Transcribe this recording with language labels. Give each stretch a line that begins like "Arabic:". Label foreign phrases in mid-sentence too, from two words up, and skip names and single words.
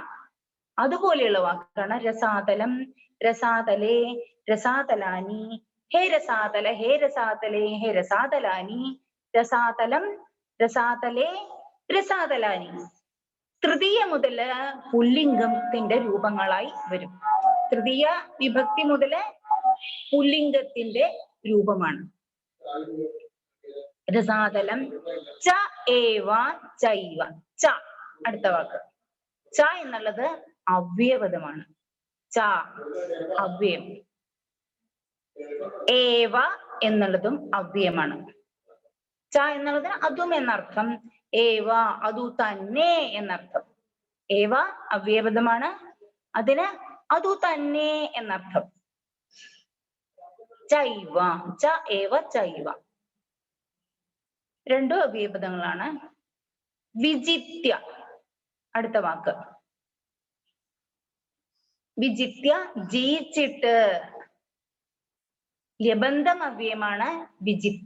Malayalam: അതുപോലെയുള്ള വാക്കാണ്
Sanskrit: രസാതലം, രസാതലേ, രസാതലാനി, ഹേ രസാതല, ഹേ രസാതലേ, ഹേ രസാതലാനി, രസാതലം, രസാതലേ, രസാതലാനി.
Malayalam: തൃതീയ മുതല് പുല്ലിംഗത്തിന്റെ രൂപങ്ങളായി വരും. തൃതീയ വിഭക്തി മുതല് പുല്ലിംഗത്തിന്റെ രൂപമാണ്.
Sanskrit: രസാതലം ച ഏവ ചൈവ.
Malayalam: ച അടുത്ത വാക്ക്. ച എന്നുള്ളത് അവ്യയപദമാണ്. ച അവ്യയം. ഏവ എന്നുള്ളതും അവ്യയമാണ്. ച എന്നുള്ളതിന് അതും എന്നർത്ഥം. ഏവ അതു തന്നെ എന്നർത്ഥം. ഏവ അവ്യയപദമാണ്, അതിന് അതു തന്നെ എന്നർത്ഥം.
Sanskrit: ചൈവ, ച ഏവ ചൈവ
Malayalam: രണ്ടും അവ്യയപദങ്ങളാണ്. വിജിത്യ അടുത്ത വാക്ക്. വിജിത്യ ജയിച്ചിട്ട്. ല്യബന്ധം അവ്യയമാണ് വിജിത്യ.